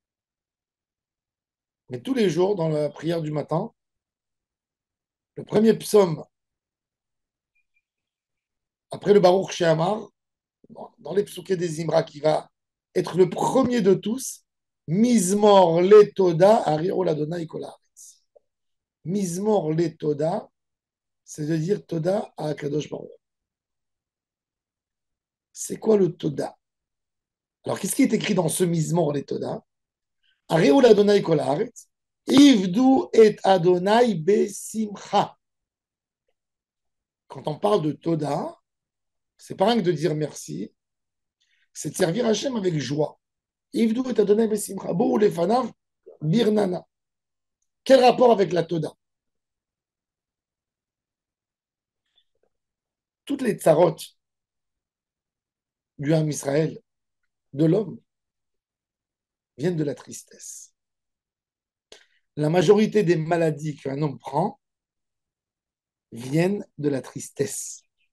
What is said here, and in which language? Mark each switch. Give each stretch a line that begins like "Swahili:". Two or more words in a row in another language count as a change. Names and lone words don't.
French: Mais tous les jours, dans la prière du matin, le premier psaume, après le Baruch She'amar, dans les psuké des Imra, qui va être le premier de tous, Mizmor le Toda,
Hebrew: הריעו לה' כל הארץ.
French: Mizmor le Toda, c'est de dire Toda à
Hebrew: קדוש ברוך.
French: C'est quoi le Toda? Alors, qu'est-ce qui est écrit dans ce Mizmor le Toda?
Hebrew: הריעו לה' כל הארץ, עבדו את ה' בשמחה.
French: Quand on parle de Toda, c'est pas rien que de dire merci, c'est de servir Hachem avec joie.
Hebrew: עבדו את ה' בשמחה. באו לפניו ברננה.
French: Quel rapport avec la Toda? Toutes les tsarot du Ham Israël, de l'homme, viennent de la tristesse. La majorité des maladies qu'un homme prend viennent de la tristesse.